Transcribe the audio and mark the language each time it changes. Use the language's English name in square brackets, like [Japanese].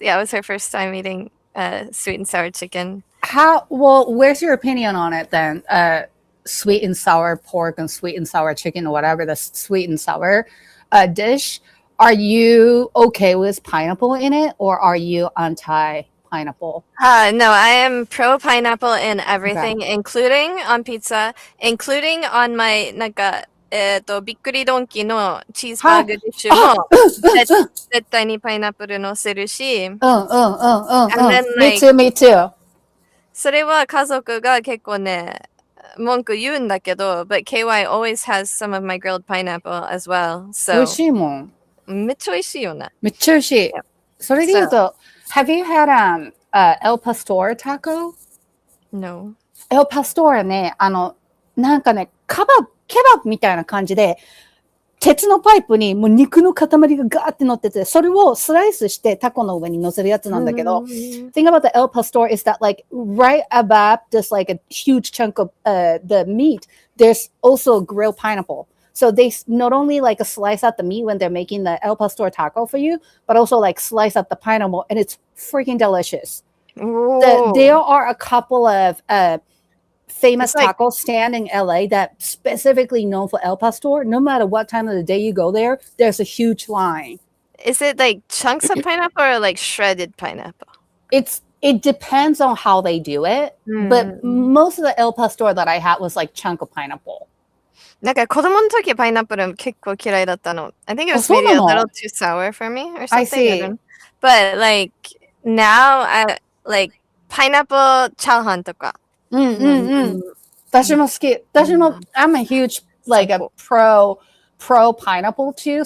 [English] Yeah, it was her first time eating sweet and sour chicken. Where's your opinion on it then? Sweet and sour pork and sweet and sour chicken or whatever, the sweet and sour dish. Are you okay with pineapple in it, or are you anti-pineapple? No, I am pro pineapple in everything, including on pizza, including on my [Japanese] びっくりドンキーのチーズバーグディッシュも絶対にパイナップル乗せるし、 [English] Me too, me too. [Japanese] それは家族が結構ね、文句言うんだけど、 [English] but KY always has some of my grilled pineapple as well. So [Japanese] 美味しいもん。めっちゃ美味しいよね。めっちゃ美味しい。それで言うと、 [English] have you had El Pastor taco? No. [Japanese] El Pastor ね、なんかね、ケバブみたいな感じで、鉄のパイプにもう肉の塊がガーって乗ってて、それをスライスしてタコの上に乗せるやつなんだけど、 [English] thing about the El Pastor is that like right above this like a huge chunk of the meat, there's also grilled pineapple. So they not only like slice out the meat when they're making the El Pastor taco for you, but also like slice out the pineapple, and it's freaking delicious. There are a couple of famous taco stand in LA that specifically known for El Pastor. No matter what time of the day you go there, there's a huge line. Is it like chunks of pineapple or like shredded pineapple? It depends on how they do it, but most of the El Pastor that I had was like chunk of pineapple. [Japanese] なんか子供の時パイナップル結構嫌いだったの。 [English] I think it was maybe a little too sour for me or something. I see. But like now I like pineapple [Japanese] チャーハンとか。私も好き。私も [English] I'm a huge like a pro pineapple too.